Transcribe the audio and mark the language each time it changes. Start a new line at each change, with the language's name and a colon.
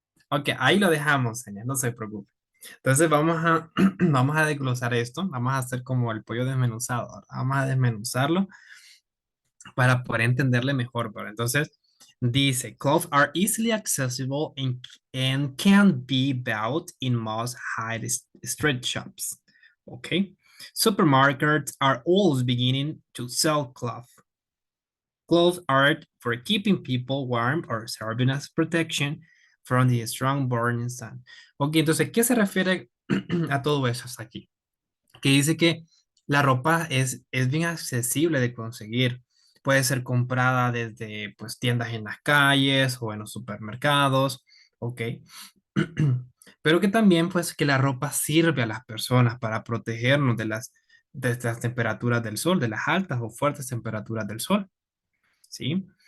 Spanish: Ok, ahí lo dejamos, señor, no se preocupe. Entonces vamos a, vamos a desglosar esto. Vamos a hacer como el pollo desmenuzado. Ahora. Vamos a desmenuzarlo para poder entenderle mejor, ¿verdad? Entonces, dice,
English: clothes are easily accessible and can be bought in most high street shops. Okay. Supermarkets are always beginning to sell clothes. Clothes are for keeping people warm or serving as protection from the strong burning sun.
Spanish: Ok, entonces, ¿qué se refiere a todo eso hasta aquí? Que dice que la ropa es bien accesible de conseguir. Puede ser comprada desde pues, tiendas en las calles o en los supermercados, ¿ok? Pero que también pues que la ropa sirve a las personas para protegernos de las temperaturas del sol, de las altas o fuertes temperaturas del sol, ¿sí?